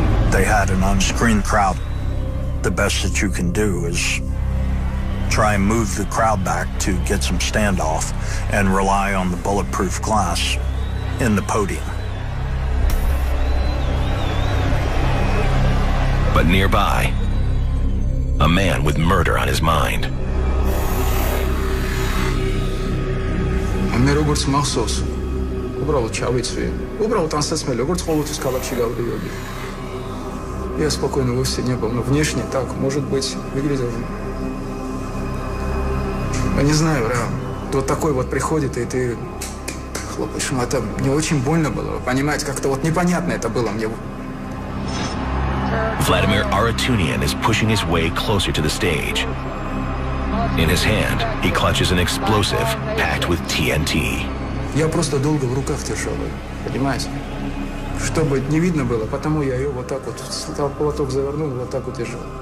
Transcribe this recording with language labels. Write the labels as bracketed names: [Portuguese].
[English] They had an unscreened crowd. The best that you can do is try and move the crowd back to get some standoff and rely on the bulletproof glass in the podium. But nearby, a man with murder on his mind. [Georgian] მე როგორც მახსოვს, უბრალოდ ჩავიცვი. Уბრалოდ ансაცმელი, როგორც ყოველთვის ქალაქში გავდივოდი. [Russian] Я спокойно вовсе не был, но внешне так, может быть, выглядел. Я не знаю, вот такой вот приходит, и ты хлопаешь. Это мне очень больно было, вы понимаете, как-то вот непонятно это было мне. [English] Vladimir Aratunian is pushing his way closer to the stage. In his hand, he clutches an explosive packed with TNT. [Russian] Я просто долго в руках держал ее, понимаете? Чтобы не видно было, потому я ее вот так вот, платок завернул, вот так вот держал.